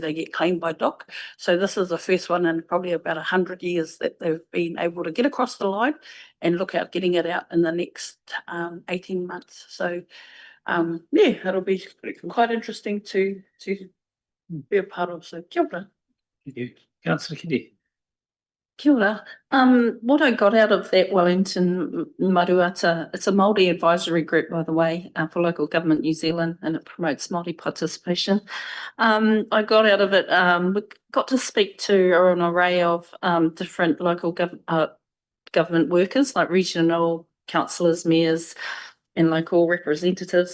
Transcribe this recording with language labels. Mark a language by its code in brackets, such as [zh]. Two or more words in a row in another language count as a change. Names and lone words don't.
[en] They get claimed by DOC. So this is the first one in probably about 100 years that they've been able to get across the line and look at getting it out in the next 18 months. So yeah, it'll be quite interesting to be a part of. [mi] So kia ora. [en] Thank you. Councillor Kiddy. [mi] Kia ora. [en] What I got out of that Wellington Maruata, it's a Māori advisory group, by the way, for local government New Zealand, and it promotes Māori participation. I got out of it, we got to speak to an array of different local government workers, like regional councillors, mayors, and local representatives.